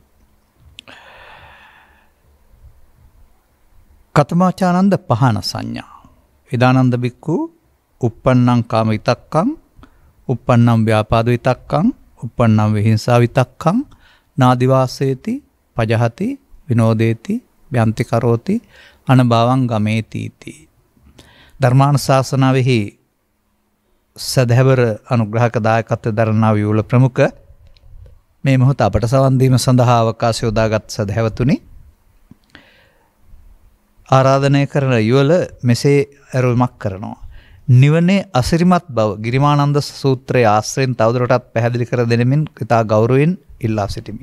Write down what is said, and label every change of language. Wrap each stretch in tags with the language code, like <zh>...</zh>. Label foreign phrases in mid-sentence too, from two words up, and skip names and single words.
<pi>කතමාචානන්ද පහන සංඥා ඉදානන්ද බික්ඛු uppannam kama vitakkam uppannam vyapada vitakkam uppannam vihinsa vitakkam nadivaseeti pajahati vinodeti vyanti karoti anabhavam gameti iti.</pi> <si>ධර්මානුශාසනාවෙහි සදහැවර අනුග්‍රහක දායකත්වය දරනා විවුල ප්‍රමුඛ මේ මොහොත අපට සවන් දීම සඳහා අවකාශය උදාගත් සදහැවතුනි, ආරාධනය කරන යුවල මෙසේ ඇරුමක් කරනවා. නිවනේ අසිරිමත් බව ගිරිමානන්ද සූත්‍රයේ ආශ්‍රයෙන් තවදුරටත් පැහැදිලි කර දෙනෙමින් ඉතා ගෞරවයෙන් ඉල්ලා සිටිමි.</si>